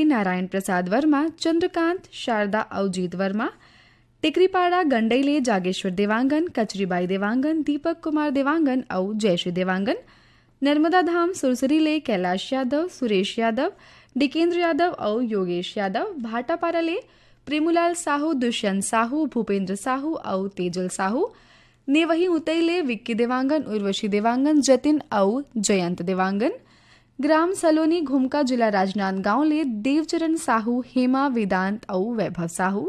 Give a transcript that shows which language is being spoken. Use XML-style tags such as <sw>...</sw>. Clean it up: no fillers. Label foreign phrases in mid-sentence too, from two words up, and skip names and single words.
<hne>नारायण प्रसाद वर्मा चंद्रकांत शारदा और जीत वर्मा, टिकरीपाड़ा गंडईले जागेश्वर देवांगन कचरीबाई देवांगन दीपक कुमार देवांगन और जयश्री देवांगन, नर्मदा धाम सुरसरीले कैलाश यादव सुरेश यादव डिकेंद्र यादव और योगेश यादव, भाटापाराले प्रेमुलाल साहू दुष्यंत साहू भूपेंद्र साहू और तेजल साहू, नेवही उतईले विक्की देवांगन उर्वशी देवांगन जतिन और जयंत देवांगन, ग्राम सलोनी घुमका जिला राजनांदगांव ले देवचरण साहू हेमा वेदांत और वैभव साहू,</hne>